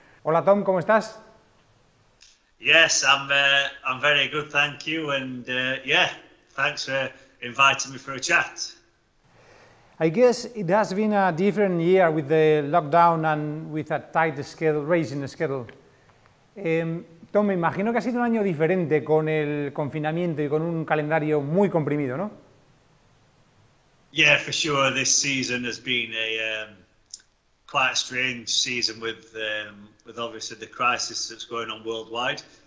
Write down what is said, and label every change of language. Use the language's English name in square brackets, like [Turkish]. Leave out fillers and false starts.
[Spanish] Hola Tom, ¿cómo estás? [English] Yes, I'm very good, thank you, and yeah, thanks for inviting me for a chat. I guess it has been a different year with the lockdown and with a tight schedule, racing schedule. [Spanish] Tom, me imagino que ha sido un año diferente con el confinamiento y con un calendario muy comprimido, ¿no? [English] Yeah, for sure. This season has been quite a strange season with obviously the crisis that's going on worldwide.